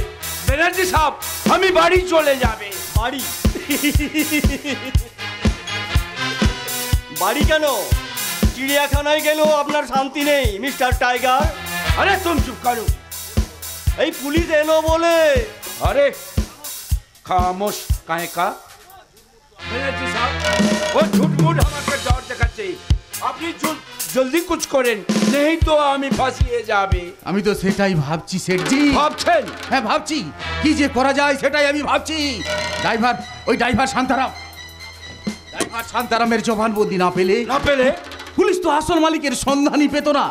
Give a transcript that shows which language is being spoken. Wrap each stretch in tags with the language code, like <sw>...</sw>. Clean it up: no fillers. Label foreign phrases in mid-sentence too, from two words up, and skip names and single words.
<bn>ব্যানার্জি সাহেব, আমি বাড়ি চলে যাবে। বাড়ি? বাড়ি কেন? চিড়িয়াখানায় গেলেও আপনার শান্তি নেই মিস্টার টাইগার। আরে তুমি চুপ করো। এই পুলিশ এলো বলে।</bn> <hi>अरे खामोश काहे का?</hi> <bn>ব্যানার্জি সাহেব, ও</bn> <hi>झूठ मूठ</hi> <bn>আমাকে ডর দেখাচ্ছে। আপনি</bn> <hi>जल्दी कुछ</hi> <bn>করেন, নেই তো আমি ফাঁসিয়ে যাবে। আমি তো সেটাই ভাবছি সেটজি। ভাবছেন? হ্যাঁ ভাবছি, কি যে করা যায় সেটাই আমি ভাবছি। ড্রাইভার, ওই ড্রাইভার শান্তারামের জবানবন্দি না পেলে পুলিশ তো আসল মালিকের সন্ধানই পেত না।</bn>